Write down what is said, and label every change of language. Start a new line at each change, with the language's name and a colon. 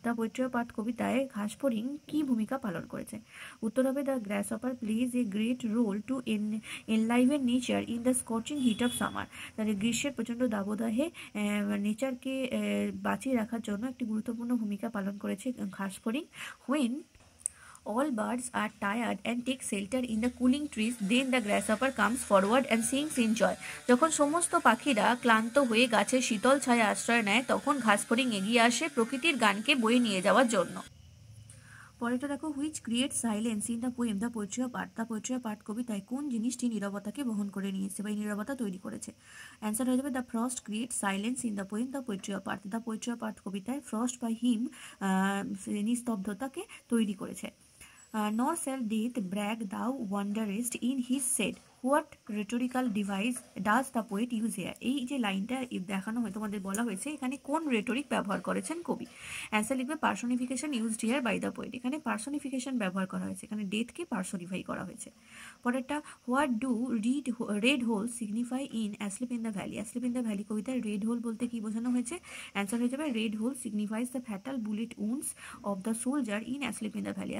Bangla: The poetry of earth কবিতায় ঘাসফড়িং কী ভূমিকা পালন করেছে? উত্তর হবে
English: The grasshopper plays a great role to enliven nature in the scorching heat of summer.
Bangla: তাহলে গ্রীষ্মের প্রচণ্ড দাবদাহে নেচারকে বাঁচিয়ে রাখার জন্য একটি গুরুত্বপূর্ণ ভূমিকা পালন করেছে ঘাসফড়িং।
English: When all birds are tired and take shelter in the cooling trees, then the grasshopper comes forward and sings in joy.
Bangla: যখন সমস্ত পাখিরা ক্লান্ত হয়ে গাছের শীতল ছায়া আশ্রয় নেয়, তখন ঘাসফড়িং এগিয়ে আসে প্রকৃতির গানকে বয়ে নিয়ে যাওয়ার জন্য। পরেরটা দেখো,
English: Which create silence in the poem the poetry of earth.
Bangla: The poetry of earth কবিতায় কোন জিনিসটি নীরবতাকে বহন করে নিয়েছে বা নীরবতা তৈরি করেছে? অ্যান্সার হয়ে যাবে
English: The frost create silence in the poem the poetry of earth.
Bangla: The poetry of earth কবিতায় ফ্রস্ট বা হিম নিস্তব্ধতাকে তৈরি করেছে।
English: Nor shall death brag thou wanderest in his said. What rhetorical device does the poet use here?
Bangla: এই যে লাইনটা দেখানো হয়, তোমাদের বলা হয়েছে এখানে কোন রেটরিক ব্যবহার করেছেন কবি? অ্যান্সার লিখবে
English: Personification used here by the poet.
Bangla: এখানে পার্সনিফিকেশন ব্যবহার করা হয়েছে, এখানে ডেথকে পার্সনিফাই করা হয়েছে। পরেরটা,
English: What do red hole signify in asleep in the valley.
Bangla: Asleep in the valley কবিতায় রেড হোল বলতে কি বোঝানো হয়েছে? অ্যান্সার হয়ে যাবে
English: Red hole signifies the fatal bullet wounds of the soldier in asleep in the valley.